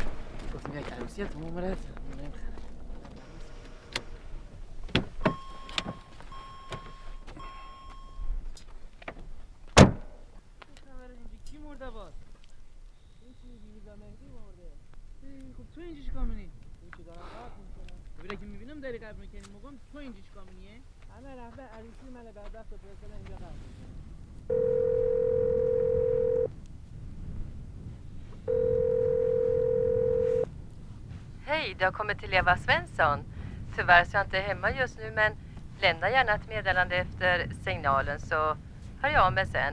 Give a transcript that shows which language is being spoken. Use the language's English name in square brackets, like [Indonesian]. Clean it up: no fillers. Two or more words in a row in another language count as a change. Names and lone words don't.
[Persian] گفتم یک عروسیه تمام مرد. تو اینجا چیکار می‌کنی؟ این که دارم قبر می‌کنم. ببین که می‌بینم داری قبر می‌کنی، موقعم تو اینجا چیکار می‌کنی؟ همه رفته عروسی من بدبخت فرستادن اینجا قبر. [Swedish] Hej, du har kommit till Eva Svensson. Tyvärr så är jag inte hemma just nu, men lämna gärna ett meddelande efter signalen så hör jag av mig sen.